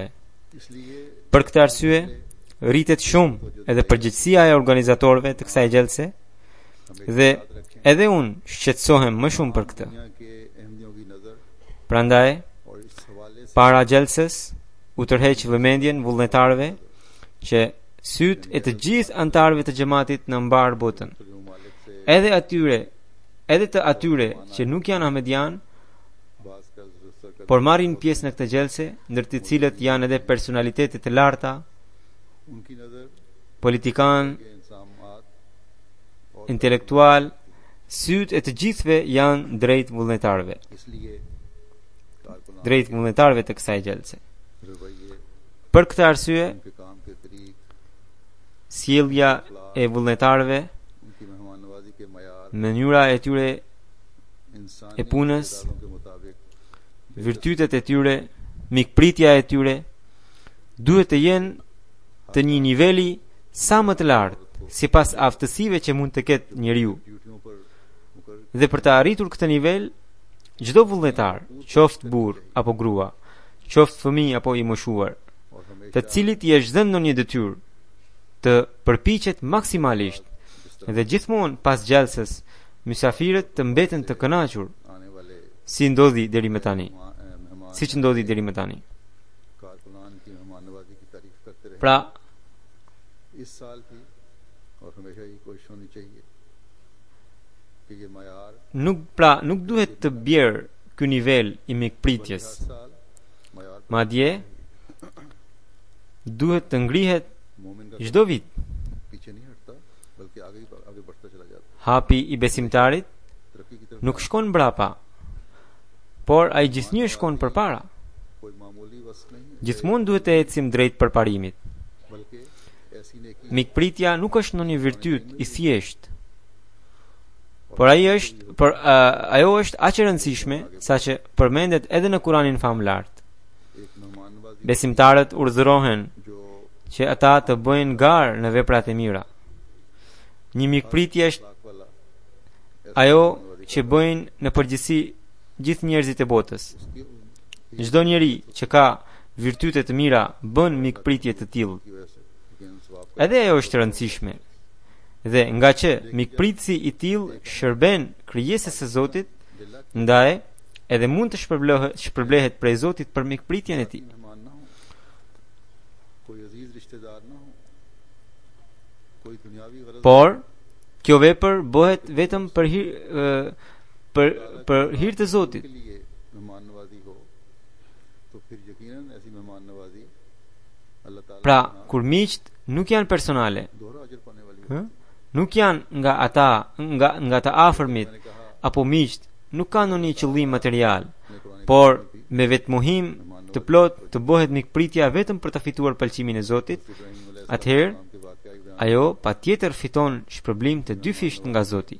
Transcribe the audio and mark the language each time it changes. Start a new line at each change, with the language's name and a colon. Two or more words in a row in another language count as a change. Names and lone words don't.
Urdu: اس لیے
Albanian: Për këtë arsye, rritet shumë edhe përgjegjësia e organizatorëve të kësaj gjallëse dhe edhe unë shqetësohem më shumë për këtë.
Urdu: دنیا کے احمدیوں کی نظر
Albanian: Prandaj,
Urdu: اور اس حوالے سے
Albanian: para gjallësës u tërheq vëmendjen vullnetarëve që syt e të gjithë antarëve të xhamatit në mbar botën,
Urdu: ممالک سے
Albanian: edhe të atyre që nuk janë ahmedian,
Urdu: بات کا ذکر
Albanian: por marrin pjesë në këtë gjallëse, ndër të cilët janë edhe personalitete të larta,
Urdu: ان کی نظر
Albanian: politikan,
Urdu: کے انسامات اور
Albanian: intelektual, syt e të gjithëve janë drejt vullnetarëve,
Urdu: اس لیے کارکنان
Albanian: drejt vullnetarëve të kësaj gjallëse.
Urdu: رویے
Albanian: Për këtë arsye,
Urdu: ان کے کام کے طریق
Albanian: sjellja e vullnetarëve,
Urdu: ان کی مہمان نوازی کے معیار
Albanian: mënyra e tyre,
Urdu: انسانی
Albanian: e punës,
Urdu: ارادوں کے مطابق
Albanian: virtytet e tyre, mikpritja e tyre duhet të jenë të një niveli sa më të lartë sipas aftësive që mund të ketë njeriu.
Urdu: ڈیوٹیوں پر مقر
Albanian: Dhe për të arritur këtë nivel, çdo vullnetar, qoftë burr apo grua, qoftë fëmijë apo i moshuar,
Urdu: اور
Albanian: të
Urdu: ہمیشہ
Albanian: cilit i është dhënë ndonjë detyrë, të përpiqet maksimalisht dhe gjithmonë pas gjallësës mysafirët të mbeten të kënaqur,
Urdu: آنے والے
Albanian: si ndodhi deri më tani,
Urdu: مہمان
Albanian: siç ndodhi deri më tani.
Urdu: کارکنان کی مہمان نوازی کی تعریف کرتے رہے
Albanian: Pra,
Urdu: اس سال بھی اور ہمیشہ یہ کوشش ہونی چاہیے کہ یہ معیار
Albanian: nuk duhet të bjerë ky nivel i mikpritjes.
Urdu: ہر سال معیار پر
Albanian: Madje duhet të ngrihet
Urdu: مومن کا
Albanian: çdo vit.
Urdu: پیچھے نہیں ہٹتا بلکہ آگے بڑھتا چلا جاتا
Albanian: Hapi i besimtarit
Urdu: ترقی کی طرف
Albanian: nuk shkon brapa, por ai gjithnjë shkon përpara.
Urdu: کوئی معمولی وصف نہیں ہے
Albanian: Gjithmonë duhet të ecim drejt përparimit.
Urdu: بلکہ ایسی نیکی
Albanian: Mikpritja nuk është ndonjë virtyt i thjesht, por ajo është aq e rëndësishme saqë përmendet edhe në Kuranin famlart.
Urdu: ایک مہمان نوازی
Albanian: Besimtarët urdhërohen
Urdu: جو
Albanian: që ata të bëjnë garë në veprat e mira. Një mikpritje është
Urdu: لاکھ والا
Albanian: ajo që bëjnë në përgjithësi gjithë njerëzit e botës.
Urdu: اس کی
Albanian: Çdo njeri që ka virtyte të mira bën mikpritje të tillë.
Urdu: کی وجہ سے لیکن ثواب کا
Albanian: Edhe ajo është e rëndësishme. Dhe nga që mikpritësi i tillë shërben krijesës së Zotit,
Urdu: للہ
Albanian: ndaj edhe mund të shpërblehet prej Zotit për mikpritjen e tij.
Urdu: مہمان نہ ہو کوئی عزیز رشتہ دار نہ ہو کوئی دنیاوی غرض
Albanian: Por kjo vepër bëhet vetëm për hir të Zotit.
Urdu: کے لیے مہمان نوازی ہو تو پھر یقیناً ایسی مہمان نوازی اللہ تعالیٰ
Albanian: Pra, kur miqt nuk janë personale,
Urdu: دوہرا اجر پانے والی ë?
Albanian: nuk janë nga ata nga të afërmit apo miqt, nuk kanë ndonjë qëllim material, por me vetmuhim të plot të bëhet mikpritja vetëm për të fituar pëlqimin e Zotit, atëherë ajo patjetër fiton shpërblim të dy fisht nga Zoti.